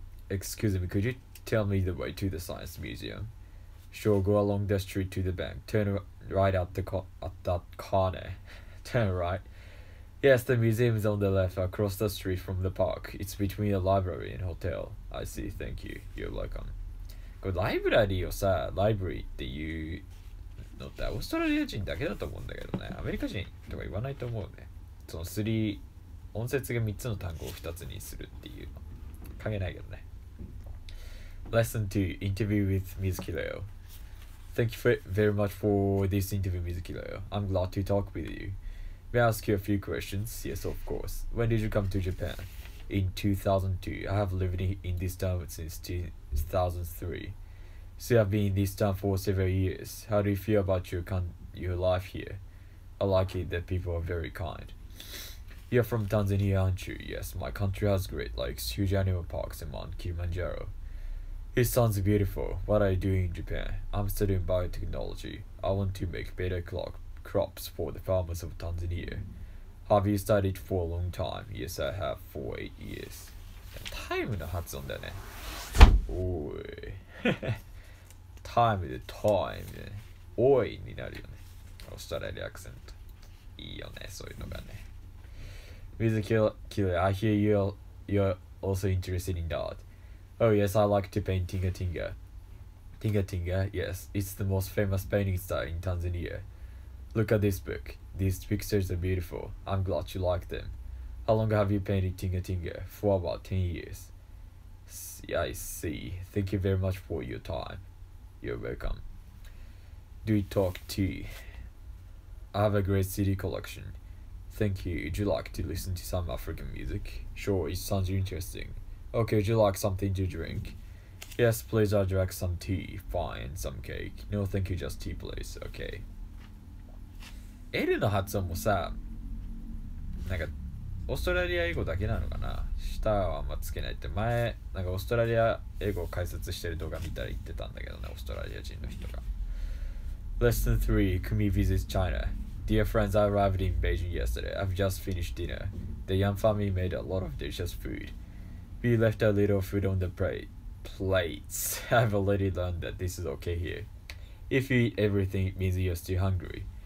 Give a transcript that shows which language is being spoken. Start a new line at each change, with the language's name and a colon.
English: Excuse me, could you tell me the way to the Science Museum? Sure, go along the street to the bank. Turn right at that corner. Turn right. Yes, the museum is on the left, across the street from the park. It's between the library and hotel. I see, thank you. You're welcome.
Japanese: これライブラリーをライブラリーっていうのってオーストラリア人だけだと思うんだけどね、アメリカ人とか言わないと思うね。その音節が3つの単語を2つにするっていうの関係ないけどね。
English: Lesson 2 Interview with Mizukileo. Thank you very much for this interview, Mizukileo. I'm glad to talk with you. May I ask you a few questions? Yes, of course. When did you come to Japan? In 2002. I have lived in this town since 2003. So you have been in this town for several years. How do you feel about your life here? I like it that people are very kind. You're from Tanzania, aren't you? Yes, my country has great lakes, huge animal parks, and Mount Kilimanjaro. It sounds beautiful. What are you doing in Japan? I'm studying biotechnology. I want to make better crops for the farmers of Tanzania. Have you studied for a long time? Yes, I have for 8 years.
Japanese: タイムの発音だよね。おい。タイムでタイムでね。おいになるよね。オーストラリアアクセント。いいよね、そういうのがね。
English: Music Killer, I hear you're also interested in art. Oh yes, I like to paint Tinga Tinga. Tinga Tinga, yes, it's the most famous painting style in Tanzania. Look at this book. These pictures are beautiful. I'm glad you like them. How long have you painted Tinga Tinga? For about 10 years. Yeah, I see. Thank you very much for your time. You're welcome. Do we talk tea? I have a great CD collection. Thank you. Would you like to listen to some African music? Sure, it sounds interesting. Okay, would you like something to drink? Yes, please, I'll drink some tea. Fine, some cake. No, thank you, just tea, please. Okay.
Japanese: L の発音もさ、なんかオーストラリア英語だけなのかな。舌はあんまつけないって前、なんかオーストラリア英語を解説してる動画見たら言ってたんだけどね、オーストラリア人の人が。
English: Lesson 3, Kumi visits China. Dear friends, I arrived in Beijing yesterday. I've just finished dinner. The young family made a lot of delicious food. We left a little food on the plates. I've already learned that this is okay here. If you eat everything, it means you're still hungry.